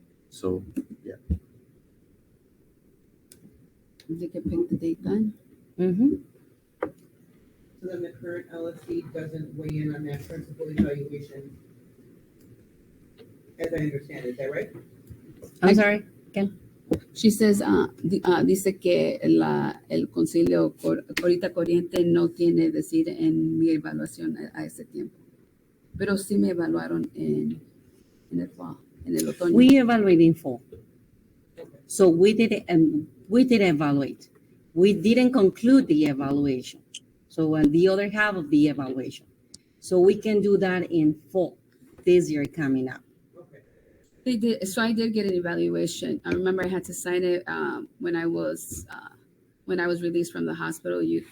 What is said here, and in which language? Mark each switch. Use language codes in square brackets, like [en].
[en] So yeah. They can pick the date then. Mm-hmm. So then the current LSC doesn't weigh in on that principal evaluation, as I understand it, is that right? I'm sorry. She says, [es] dice que el concilio ahorita corriente no tiene decir en mi evaluación a ese tiempo. Pero sí me evaluaron en el fall, en el otoño. [en] We evaluate in fall. So we did evaluate. We didn't conclude the evaluation. So the other half of the evaluation. So we can do that in fall this year coming up. They did. So I did get an evaluation. I remember I had to sign it when I was released from the hospital.